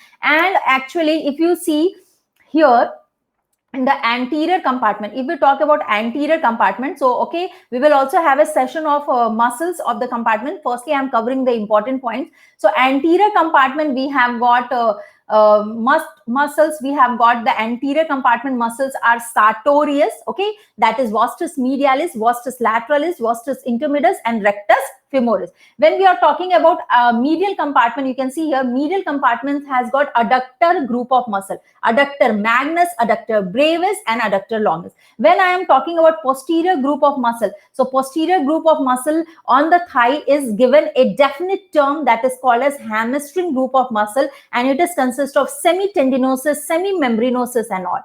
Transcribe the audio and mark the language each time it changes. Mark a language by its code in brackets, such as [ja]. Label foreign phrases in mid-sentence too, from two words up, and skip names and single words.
[en] And actually, if you see here in the anterior compartment, if we talk about anterior compartment, so okay, we will also have a session of muscles of the compartment. Firstly, I am covering the important points. So anterior compartment, we have got muscles. We have got the anterior compartment muscles are sartorius, okay, that is vastus medialis, vastus lateralis, vastus intermedius and rectus femoris. When we are talking about medial compartment, you can see here medial compartment has got adductor group of muscle, adductor magnus, adductor brevis and adductor longus. When I am talking about posterior group of muscle, so posterior group of muscle on the thigh is given a definite term that is called as hamstring group of muscle, and it is consists of semi-tendinosus, semi-membranosus and all.